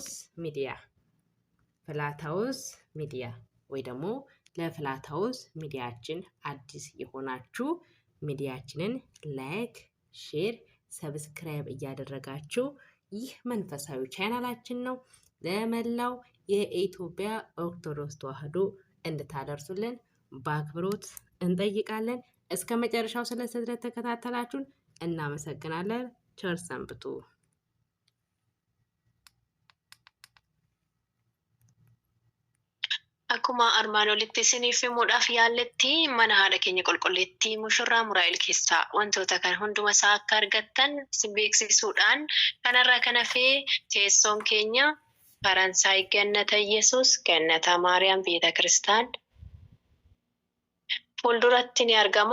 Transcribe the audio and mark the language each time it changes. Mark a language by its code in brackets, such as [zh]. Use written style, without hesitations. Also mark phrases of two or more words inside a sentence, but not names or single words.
[am] ሃውስ ሚዲያ ወይ ደግሞ ለፍላት ሃውስ ሚዲያችን አዲስ የሆናችሁ ሚዲያችንን [en] like, share, subscribe [am] እያደረጋችሁ ይህ መንፈሳዊ ቻናላችን ነው ለመላው የኢትዮጵያ ኦርቶዶክስ ተዋሕዶ እንድታደርሱልን በአክብሮት እንጠይቃለን። እስከ መጨረሻው ስለተከታተላችሁን እናመሰግናለን። ቸር ሰንብቱ። [om] Akkuma armaan olitti isiniif himuudhaaf yaalletti mana haadha keenya qulqulleettii mushurraa Muraa'el keessaa wantoota kan hunduma isaa akka argattan isin beeksisuudhaan kanarraa kan hafee teessoon keenya Faransaay Gannata Yesuus Gannata Maariyaam Beeta Kiristaan fuulduratti ni argama.